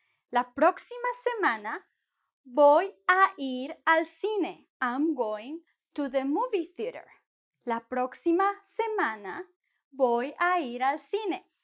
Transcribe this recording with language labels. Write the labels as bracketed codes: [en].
[es] La próxima semana voy a ir al cine. [en] I'm going to the movie theater. [es] La próxima semana voy a ir al cine.